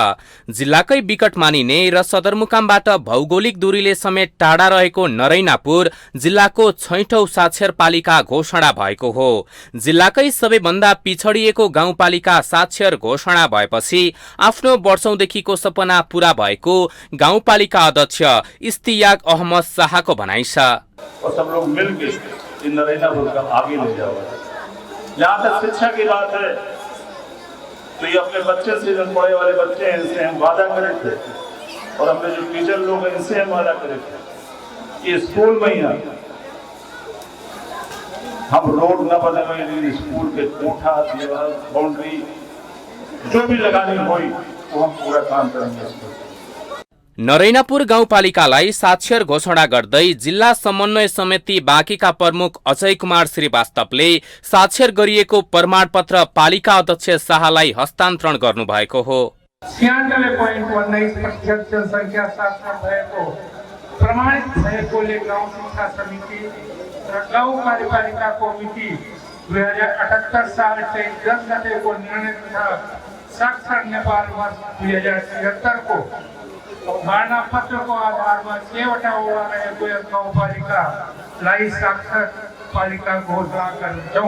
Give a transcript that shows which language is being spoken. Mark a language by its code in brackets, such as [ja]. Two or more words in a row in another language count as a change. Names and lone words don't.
[ne] जिल्लाकै विकट मानिने र सदरमुकामबाट भौगोलिक दूरीले समेत टाढा रहेको नरैनापुर जिल्लाको 6औं साक्षर पालिका घोषणा भएको हो। जिल्लाकै सबैभन्दा पिछडिएको गाउँपालिका साक्षर घोषणा भएपछि आफ्नो वर्षौंदेखिको सपना पूरा भएको गाउँपालिका अध्यक्ष इस्तियाक अहमद शाहको भनाइ छ। [hi] इन नरैनापुर का आगे ले जाओ। जहाँ तक शिक्षा की बात है तो ये अपने बच्चे से, जो पढ़े वाले बच्चे हैं, इनसे हम वादा करे थे और हमने जो टीचर लोग हैं इनसे हम वादा करे थे कि स्कूल में ही हम रोड न बने, स्कूल के कोठा, दीवार, बाउंड्री जो भी लगानी हुई वो हम पूरा काम करेंगे। [ne] नरैनापुर गाउँपालिकालाई साक्षर घोषणा गर्दै जिल्ला समन्वय समिति बाँकेका प्रमुख अजय कुमार श्रीवास्तवले साक्षर गरिएको प्रमाणपत्र पालिका अध्यक्ष शाहलाई हस्तान्तरण गर्नुभएको हो। 96.19% जनसङ्ख्या साक्षर भएको प्रमाणित भएकोले गाउँ शिक्षा समिति र गाउँ कार्यपालिकाको मिति 2078 साल 10 गतेको निर्णय तथा साक्षर नेपाल वर्ष 2076 को भर्ना पत्रको आधारमा 6वटा वडा रहेको यस गाउँपालिकालाई साक्षर पालिका घोषणा गर्छौँ।